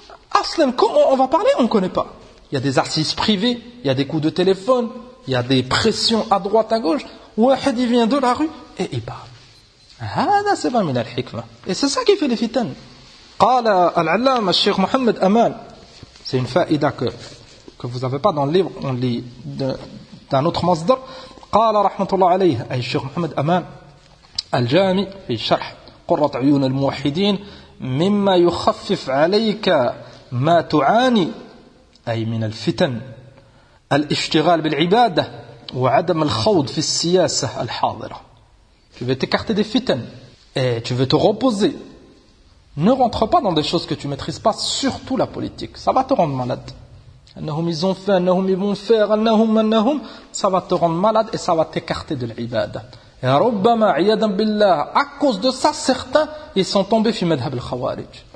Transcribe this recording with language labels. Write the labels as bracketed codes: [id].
[fr] Aslam, comment on va parler? On ne connaît pas. Il y a des assises privées, il y a des coups de téléphone, il y a des pressions à droite, à gauche. Wahid, il vient de la rue et il parle. C'est pas [ar] min al-hikma. [fr] Et c'est ça qui fait les fitan. Qala al-allam, al-sheikh Mohamed Amal. C'est une faïda que vous n'avez pas dans le livre, on lit d'un autre masdar. [ar] قال رحمة الله عليه أي الشيخ محمد أمان الجامي في شرح قرة عيون الموحدين مما يخفف عليك ما تعاني أي من الفتن الاشتغال بالعبادة وعدم الخوض في السياسة الحاضرة. [fr] Tu veux t'écarter des fitan et tu veux te reposer. Ne rentre pas dans des choses que tu maîtrises pas, surtout la politique. Ça va te rendre malade. Annahum, ils ont fait, annahum, ils vont faire, annahum, ça va te rendre malade et ça va t'écarter de l'ibada. Et rabbama, iyadam billah, à cause de ça, certains, ils sont tombés [ar] fi madhab al-khawarij.